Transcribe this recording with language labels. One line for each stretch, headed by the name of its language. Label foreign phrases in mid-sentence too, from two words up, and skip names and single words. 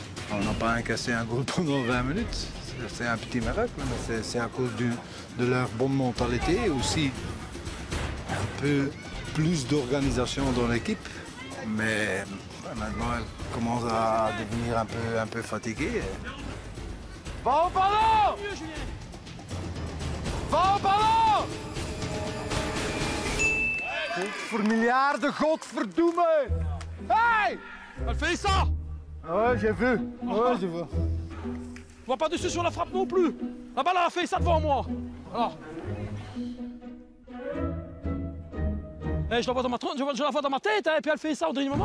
French: On n'a pas encaissé un goal pendant 20 minutes. C'est un petit miracle, mais c'est à cause de leur bonne mentalité et aussi un peu plus d'organisation dans l'équipe. Mais maintenant, elle commence à devenir un peu fatiguée. Va au ballon! Va au ballon!
Dutch: Voor miljarden, godverdomme!
French: Hey! Elle fait ça! Ouais, j'ai vu. Ouais, j'ai vu. Je vois pas dessus sur la frappe non plus. La balle a fait ça devant moi. Alors. Je la vois dans ma tête, hein, et puis elle fait ça au dernier moment.